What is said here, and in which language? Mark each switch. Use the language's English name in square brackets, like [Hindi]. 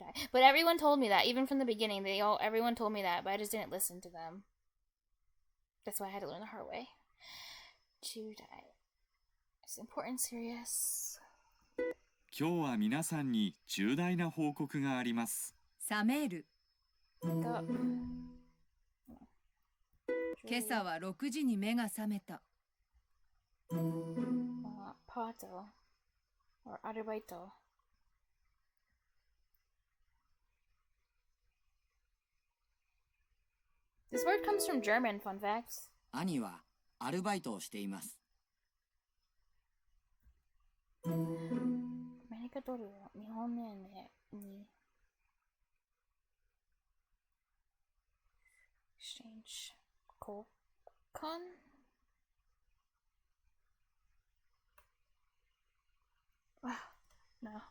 [English] But everyone told me that, even from the beginning. Everyone told me that, but I just didn't listen to them. That's why I had to learn the hard way. Judai. It's important, serious. [Japanese] 今日は皆さんに重大な報告があります。冷める。 [English] Wake up. [Japanese] 今朝は6時に目が覚めた。 [English] Pato. Or arubaito. This word comes from German, fun facts. [Japanese] 兄はアルバイトをしています。アメリカドルを日本円に exchange 交換 No